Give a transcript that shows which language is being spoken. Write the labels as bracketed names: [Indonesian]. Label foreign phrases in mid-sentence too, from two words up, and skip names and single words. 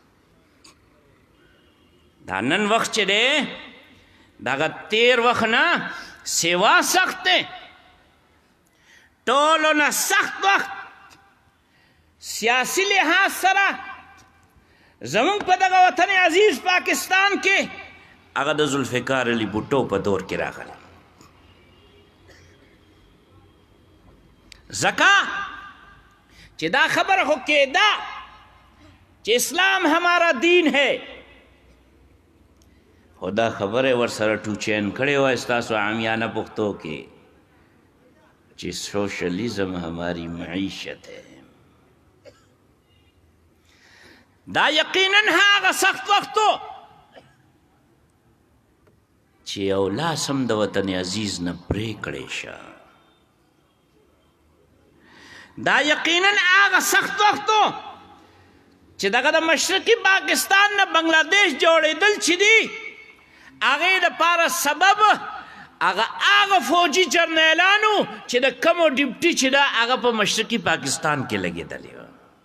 [Pashto] دا نن وخت چې دی دغه تیر وخت نه سیوا سخت دی ټولو نه سخت وخت سیاسی لحاظ سره زمونږ په دغه وطن عزیز پاکستان کې هغه د ذوالفقار علي بوټو په دور کې راغلی ځکه چې دا خبره خو کېده چې [Urdu] اسلام ہمارا دین ہے [Pashto] خو دا خبره ورسره ټوچین کړې وه ستاسو عامیانه پښتو کې چې [Urdu] سوشلیزم ہماری معیشت ہے [Pashto] دا یقینا هغه سخت وختو چې یو لاس هم د وطن عزیز نه پرې کړی شه دا یقینا هغه سخت وختو چې دغه د مشرقي پاکستان نه بنگلادیش جوړېدل چې دي هغې دپاره سبب هغه فوجي جرنیلانو چې د کمو ډیپټي چې ده هغه په مشرقي پاکستان کې لګېدلې وه